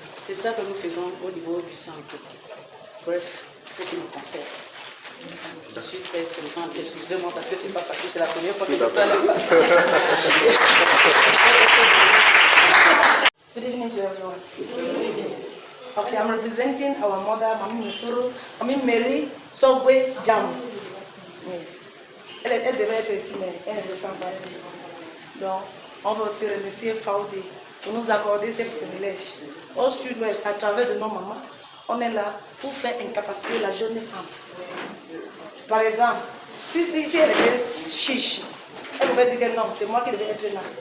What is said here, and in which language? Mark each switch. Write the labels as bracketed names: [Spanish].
[French] C'est ça que nous faisons au niveau du centre. Bref, c'est ce qui nous concerne. Je suis très contente, excusez-moi parce que c'est pas facile, c'est la première fois que je parle. [English] Good evening to everyone. Okay, I'm representing our mother, Mami Misuru, Mami Mary Sogwe Jam. [French] Yes. Elle devait être ici, mais elle ne se sent pas. Donc, On va aussi remercier Faoudé pour nous accorder ces privilèges. Au Sud-Ouest, à travers de nos mamans, on est là pour faire incapaciter la jeune femme. Par exemple, si elle était chiche, elle pouvait dire que non, c'est moi qui devais être là.